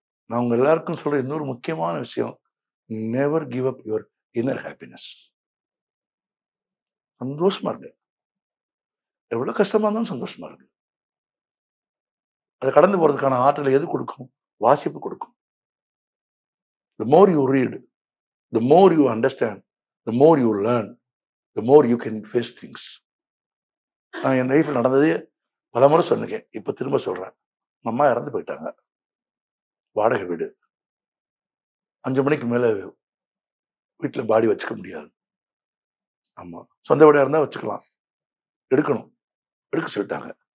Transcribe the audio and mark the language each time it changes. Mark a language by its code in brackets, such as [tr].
[ta] நான் உங்க எல்லாருக்கும் சொல்ற இன்னொரு முக்கியமான விஷயம், [en] Never give up your inner happiness. [ta] சந்தோஷமா இருங்க, எவ்வளவு கஷ்டமா இருந்தாலும் சந்தோஷமா இருக்கு. அதை கடந்து போறதுக்கான ஆற்றலை எது கொடுக்கும்? வாசிப்பு கொடுக்கும். [en] The more you read, the more you understand, the more you learn, the more you can face things. [ta] நான் என் லைஃப்ல நடந்ததே பல முறை சொன்னேன். இப்ப திரும்ப சொல்றேன். அம்மா இறந்து போயிட்டாங்க. வாடகை வீடு. 5 மணிக்கு மேல வீட்டுல பாடி வச்சுக்க முடியாது. ஆமா, சொந்த வீடா இருந்தா வச்சுக்கலாம், எடுக்கணும், எடுக்க சொல்லிட்டாங்க.